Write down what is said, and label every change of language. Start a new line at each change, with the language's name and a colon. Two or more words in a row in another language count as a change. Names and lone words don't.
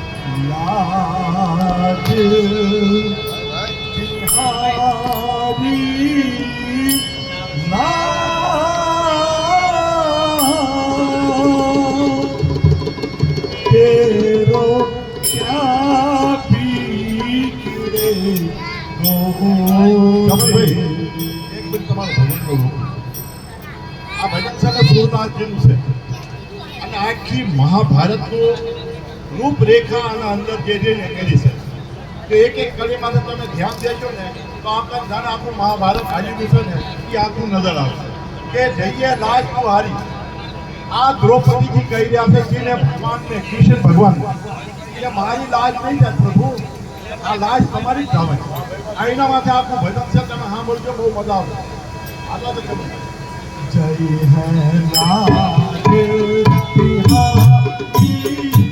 Hindi: लाज बिहारी ना तेरो क्या पीछे हो भाई एक मिनट
Gujarati: તમારું ભજન કરું આ ભજન છે ને સુરદાસજીનું છે અને આખી મહાભારતનું રૂપરેખા આના અંદર જે કરી છે તો એક એક કડીમાં તમે ધ્યાન દેજો ને તો આપણને જાણે આખું મહાભારત હાજરી છે ને એ આખું નજર આવશે કે જઈએ લાજ તું હારી આ દ્રૌપદીજી કહી રહ્યા છે કે ભગવાનને કૃષ્ણ ભગવાન કે મારી લાજ નહીં જાય પ્રભુ આ લાજ તમારી જ આવે આ એના માથે આખું ભજન છે તમે સાંભળજો બહુ મજા આવશે આગળ તો ચલો જય હે લાજ બિહારી